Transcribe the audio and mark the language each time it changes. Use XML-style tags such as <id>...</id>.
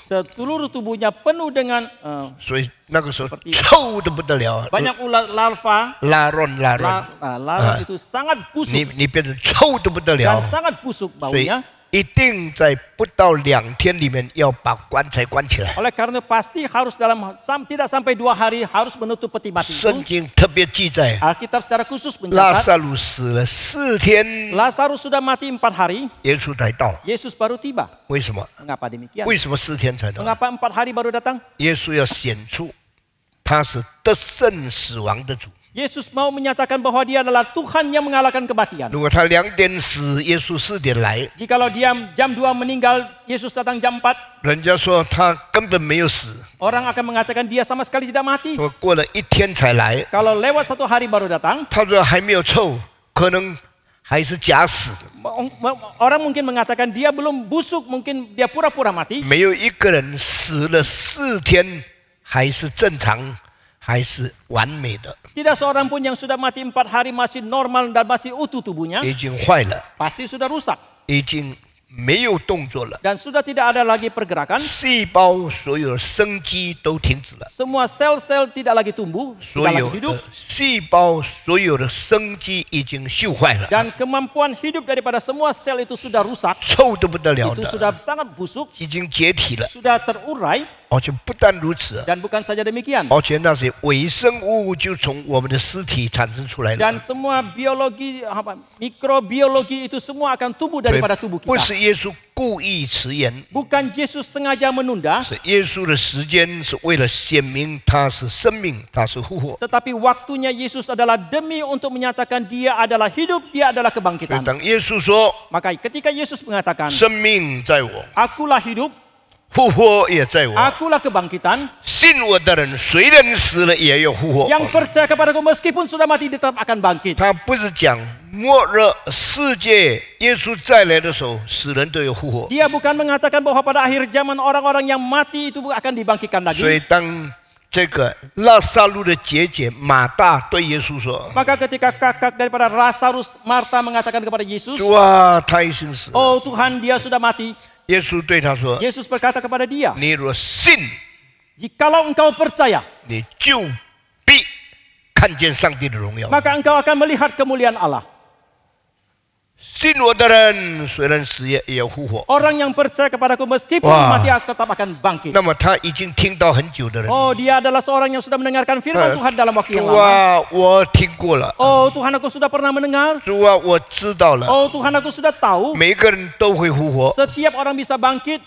<id>seluruh tubuhnya penuh dengan</id> <zh>所以那个时候臭得不得了，</zh> <id>banyak ulat larva.</id> <zh>拉乱。</zh> <id>Larva itu sangat busuk</id> <zh>你变成臭得不得</zh> <id>dan</id> <zh>了，</zh> <id>sangat busuk</id> <zh>所以</zh> <id>baunya.</id> <zh>一定在不到2天里面要把棺材关起来。</zh> <id>Oleh karena pasti harus tidak sampai 2 hari harus menutup peti mati</id> <zh>圣经特别记载，</zh> <id>Alkitab secara khusus</id> <zh>拉</zh> <id>mencatat</id> <zh>萨路死了4天，</zh> <id>Lazarus sudah mati 4 hari,</id> <zh>耶稣才到。</zh> <id>Yesus baru tiba.</id> <zh>为什么？</zh> <id>Mengapa demikian?</id> <zh>为什么4天才到？</zh> <id>Mengapa 4 hari baru datang?</id> <zh>耶稣要显出他是得胜死亡的主。</zh> <id>Yesus mau menyatakan bahwa dia adalah Tuhan yang mengalahkan kematian.</id> <zh>如果他2点死，耶稣4点来，</zh> <id>Jikalau dia jam 2 meninggal, Yesus datang jam 4,</id> <zh>人家说他根本没有死，</zh> <id>orang akan mengatakan dia sama sekali tidak mati.</id> <zh>我过了1天才来。</zh> <id>Kalau lewat 1 hari baru datang,</id> <zh>他说还没有臭，可能还是假死。</zh> <id>orang mungkin mengatakan dia belum busuk, mungkin dia pura-pura mati.</id> <zh>没有一个人死了4天还是正常，还是完美的，</zh> <id>Tidak seorang pun yang sudah mati 4 hari masih normal dan masih utuh tubuhnya.</id> <zh>已经坏了，</zh> <id>Pasti sudah rusak</id> <zh>已经没有动作了，</zh> <id>dan sudah tidak ada lagi pergerakan.</id> <zh>细胞所有的生机都停止了，</zh> <id>Semua sel-sel tidak lagi tumbuh,</id> <zh>所</zh> <id>tidak</id> <zh>有</zh> <id>lagi hidup.</id> <zh>的细胞所有的生机已经锈坏了，</zh> <id>Dan kemampuan hidup daripada semua sel itu sudah rusak.</id> <zh>臭得不得了</zh> <id>Itu</id> <zh>的，</zh> <id>sudah sangat busuk,</id> <zh>已经解体了。</zh> <id>sudah terurai.</id> <zh>而且不但如此，</zh> <id>Dan bukan saja demikian.</id> <zh>而且那些微生物就从我们的尸体产生出来</zh> <id>Dan</id> <zh>了。</zh> <id>semua biologi, mikrobiologi itu semua akan tumbuh daripada tubuh</id> <zh>不</zh> <id>kita.</id> <zh>是耶稣故意迟延，</zh> <id>Bukan Yesus sengaja menunda,</id> <zh>是耶稣的时间是为了显明他是生命，他是复活。</zh> <id>tetapi waktunya Yesus adalah demi untuk menyatakan dia adalah hidup, dia adalah</id> <zh>所以</zh> <id>kebangkitan.</id> <zh>当耶稣说</zh> <id>Maka ketika Yesus mengatakan,</id> <zh>生命在我，</zh> <id>akulah hidup,</id> <zh>复活也在我，</zh> <id>akulah kebangkitan,</id> <zh>信我的人虽然死了也要复活。</zh> <id>yang percaya kepadaku meskipun sudah mati tetap akan bangkit.</id> <zh>他不是讲末日世界耶稣再来的时候，死人都有复活。</zh> <id>Dia bukan mengatakan bahwa pada akhir zaman orang-orang yang mati itu akan dibangkitkan</id> <zh>所以</zh> <id>lagi.</id> <zh>当这个拉撒路的姐姐马大对耶稣说</zh> <id>Maka ketika kakak daripada Lazarus, Marta mengatakan kepada：“ Yesus,</id> <zh>主啊，他已经死了。</zh> <id>oh Tuhan, dia sudah mati. ”</id> <zh>耶稣对他说</zh> <id>Yesus berkata kepada dia,</id> <zh>你若信，</zh> <id>jikalau engkau percaya,</id> <zh>你就必看见上帝的荣耀。</zh> <id>maka engkau akan melihat kemuliaan Allah.</id> <zh>信我的人虽然死也要复活。</zh> <id>Orang yang percaya kepadaku meskipun Wah. mati tetap akan bangkit.</id> <zh>那么他已经听到很久的人，</zh> <id>Oh, dia adalah seorang yang sudah mendengarkan firman Tuhan dalam waktu</id> <zh>主</zh> <id>yang lama.</id> <zh>啊，我听过了。</zh> <id>Oh, Tuhan, aku sudah pernah mendengar.</id> <zh>主啊，我知道了。</zh> <id>Oh, Tuhan, aku sudah tahu.</id> <zh>每个人都会复活，</zh> <id>Setiap orang bisa bangkit,</id>